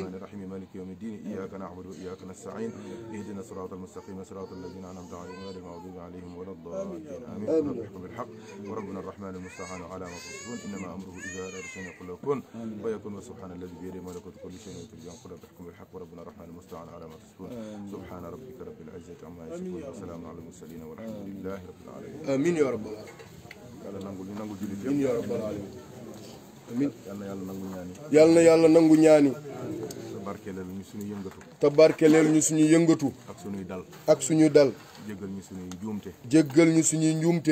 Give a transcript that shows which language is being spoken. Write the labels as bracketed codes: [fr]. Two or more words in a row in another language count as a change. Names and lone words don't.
[ar] الرحمن الرحيم مالك يوم الدين إياك نعبد وإياك نستعين اهدنا الصراط المستقيم صراط الذين أنعمت عليهم غير المغضوب عليهم ولا الضالين آمين رب احكم بالحق وربنا الرحمن المستعان على ما تصفون إنما أمره إذا أراد شيئا يقول له كن فيكون وسبحان الذي بيده ملكوت كل شيء وترجع قل رب احكم بالحق وربنا الرحمن المستعان على ما تصفون سبحان ربك رب العزة عما يصفون وسلام على المرسلين والحمد لله رب العالمين آمين يا رب العالمين [wo] yàlla nangul ñu nangul jullit [ar] amiin [wo] yëpp [ar] يا رب العالمين آمين [wo] yal na yàlla nangu ñaan yi yal na yàlla nangu ñaani te barkeelal ñu suñu yëngatu te barkeleel ñu suñu yëngatu ak suñuy dal ak suñu dal jéggal ñu suñuy juumte jéggal ñu suñuy njuumte